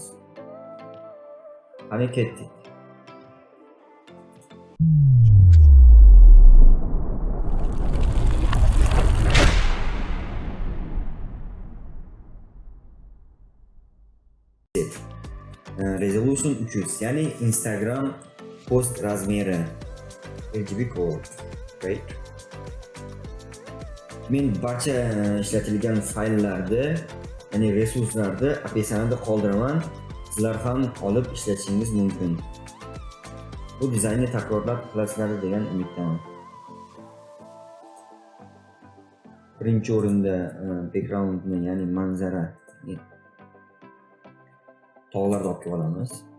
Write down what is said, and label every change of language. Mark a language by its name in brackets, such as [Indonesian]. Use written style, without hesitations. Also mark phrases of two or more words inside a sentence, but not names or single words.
[Uzbek] Qani ketdik. Resolution 300, ya'ni Instagram post razmeri [English] RGB code. [Uzbek] Right? Men barcha ishlatilgan fayllarni, ya'ni resurslarni opisiyanida qoldiraman. Sizlar ham olib ishlatishingiz mumkin. Bu dizaynni takrorlab qilasizlar degan umiddaman. Birinchi o'rinda backgroundni, ya'ni manzara, tog'larni olib olamiz.